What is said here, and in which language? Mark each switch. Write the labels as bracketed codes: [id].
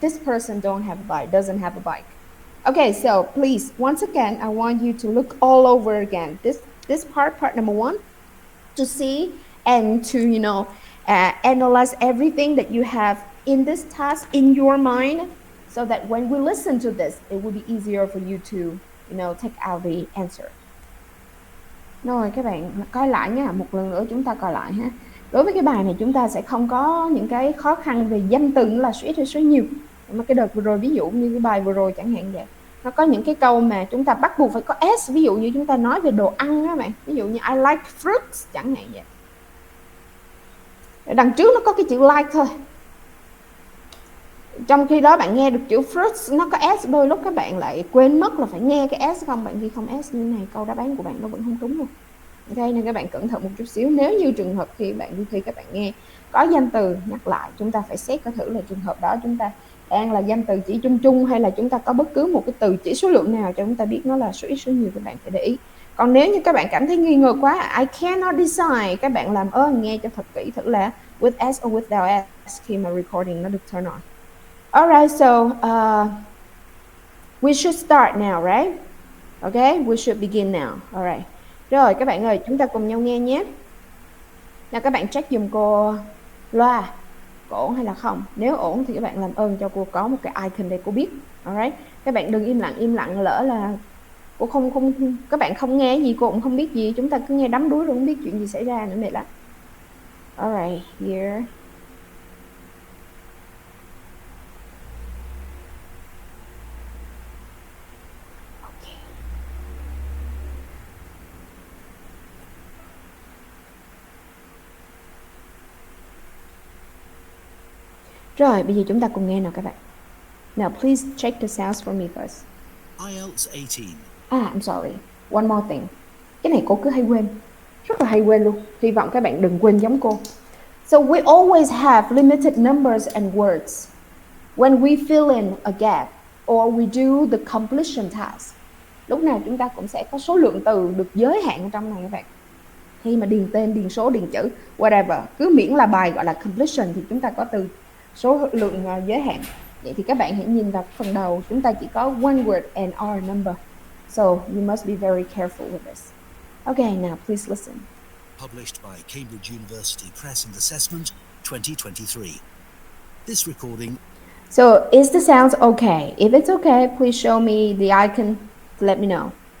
[en] This person don't have a bike, doesn't have a bike. Okay, so please, once again, I want you to look all over again. This part number 1, to see and to, analyze everything that you have in this task in your mind, so that when we listen to this, it will be easier for you to, take out the answer. [vi] Rồi các bạn coi lại nha, một lần nữa chúng ta coi lại ha. Đối với cái bài này chúng ta sẽ không có những cái khó khăn về danh từ là số ít hay số nhiều. Mà cái đợt vừa rồi, ví dụ như cái bài vừa rồi chẳng hạn vậy, nó có những cái câu mà chúng ta bắt buộc phải có s, ví dụ như chúng ta nói về đồ ăn á bạn, ví dụ như [en] I like fruits [vi] chẳng hạn vậy. Đằng trước nó có cái chữ like thôi, trong khi đó bạn nghe được chữ fruits nó có s, đôi lúc các bạn lại quên mất là phải nghe cái s không. Bạn ghi không s như thế này, câu đáp án của bạn nó vẫn không trúng luôn. Ok, nên các bạn cẩn thận một chút xíu. Nếu như trường hợp khi các bạn nghe có danh từ nhắc lại, chúng ta phải xét coi thử là trường hợp đó chúng ta đang là danh từ chỉ chung chung, hay là chúng ta có bất cứ một cái từ chỉ số lượng nào cho chúng ta biết nó là số ít số nhiều, các bạn phải để ý. Còn nếu như các bạn cảm thấy nghi ngờ quá, [en] I cannot decide, [vi] các bạn làm nghe cho thật kỹ thử là [en] with s or without s [vi] khi mà recording nó được turn on. [en] Alright, so we should start now, right? Okay, we should begin now. Alright. [vi] Rồi các bạn ơi, chúng ta cùng nhau nghe nhé. Nào các bạn check dùm cô loa, có ổn hay là không. Nếu ổn thì các bạn làm ơn cho cô có một cái icon để cô biết. Alright. Các bạn đừng im lặng, lỡ là cô không các bạn không nghe gì, cô cũng không biết gì, chúng ta cứ nghe đắm đuối rồi không biết chuyện gì xảy ra nữa, mệt lắm. Alright, here. Rồi, bây giờ chúng ta cùng nghe nào các bạn. [en] Now, please check the sounds for me first. IELTS 18. I'm sorry. One more thing. [vi] Cái này cô cứ hay quên. Rất là hay quên luôn. Hy vọng các bạn đừng quên giống cô. [en] So, we always have limited numbers and words when we fill in a gap or we do the completion task. [vi] Lúc nào chúng ta cũng sẽ có số lượng từ được giới hạn ở trong này các bạn. Khi mà điền tên, điền số, điền chữ, whatever. Cứ miễn là bài gọi là completion thì chúng ta có từ số lượng giới hạn. Vậy thì các bạn hãy nhìn vào phần đầu, chúng ta chỉ có [en] one word and our number. So you must be very careful with this. Okay, now please listen. Published by Cambridge University Press and Assessment, 2023. This recording. So is the sound okay? If it's okay, please show me the icon to let me know.